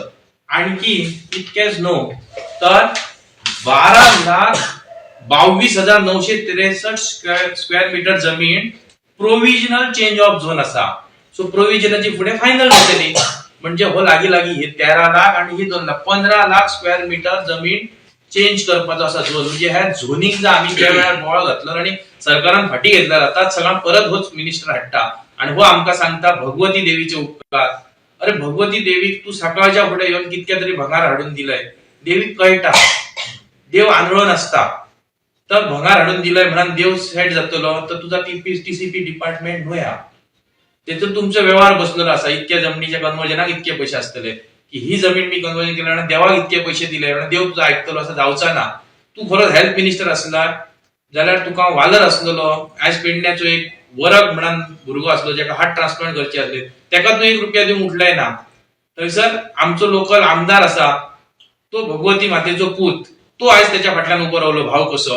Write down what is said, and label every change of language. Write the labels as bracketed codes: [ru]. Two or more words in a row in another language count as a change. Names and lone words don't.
[kok] आणखी इतकेच नो तर 12,22,963 [en] square meter [kok] जमीन [en] provisional change of zone [kok] असा. सो प्रोव्हिजनची पुढे फायनल होतली. म्हणजे हो लागी हे 13 लाख आणि ही 2 लाख 15 लाख [en] square meter [kok] जमीन चेंज करपाचो असा झोन. म्हणजे ह्या झोनिंगचा आम्ही ज्या वेळार बोळ घातलो आणि सरकारान फाटी घेतला जातात सगळा परत होच मिनिस्टर हाडटा. आणि हो आमका सांगता भगवती देवीचे उपकार. अरे भगवती देवीक तू सकाळच्या पुढे येऊन कितक्या तरी भंगार हाडून दिलंय. देवीक कळटा देव आंधळो नसता. तर भंगार हाडून दिलंय म्हणून देव सेट जातलो तर तुझा TCP डिपार्टमेंट न्हया. त्यातून तुमचा व्यवहार बसलेला असा. इतक्या जमिनीच्या कन्वर्जनाक इतके पैसे असतले की ही जमीन मी कन्वर्जन केल्या देवाक इतके पैसे दिले देव तुझा ऐकतलो असं जावचा ना. तू खरोच [en] health minister [kok] असला जाल्यार तुका वालर असलेलो. आज पेडण्याचो एक वरग म्हणून भुरगो असलो ज्याका [en] heart transplant [kok] करचे असले त्याका तू 1 रुपया दिवंक उठलाय ना. थंयसर आमचो लोकल आमदार असा तो भगवती मातेचो पूत तो आज त्याच्या फाटल्यान उभो रावलो भाव कसो.